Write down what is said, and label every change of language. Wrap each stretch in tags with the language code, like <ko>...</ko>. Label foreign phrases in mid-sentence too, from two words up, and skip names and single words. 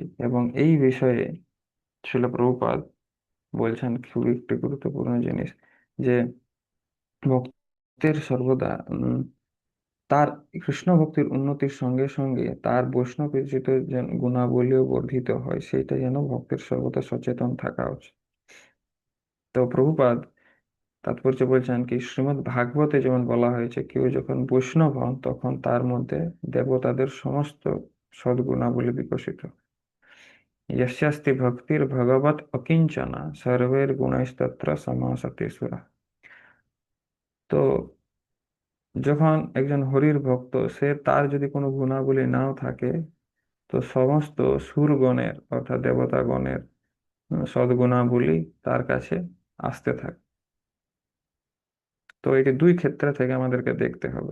<bn>এবং এই বিষয়ে শিল প্রভুপাদ বলছেন খুবই একটি গুরুত্বপূর্ণ জিনিস, যে ভক্তের সর্বদা তার কৃষ্ণ ভক্তির উন্নতির সঙ্গে সঙ্গে তার বৈষ্ণবীচিত যেন গুণাবলীও বর্ধিত হয়, সেইটা যেন ভক্তের সর্বদা সচেতন থাকা উচিত। তো প্রভুপাদ তাৎপর্য বলছেন কি, শ্রীমদ্ ভাগবতে যেমন বলা হয়েছে কেউ যখন বৈষ্ণব হন তখন তার মধ্যে দেবতাদের সমস্ত সদ্গুণাবলী বিকশিত।</bn> <sa>यस्यास्ति भक्तिर्भगवत् अकिंचना सर्वैर्गुणैस्तत्र समासते सुरा।</sa> <bn>তো যখন একজন হরির ভক্ত, সে তার যদি কোনো গুণাবলী নাও থাকে, তো সমস্ত সুরগণের অর্থাৎ দেবতাগণের সদ্গুণাবলী তার কাছে আসতে থাকে। তো এটি দুই ক্ষেত্র থেকে আমাদেরকে দেখতে হবে।</bn>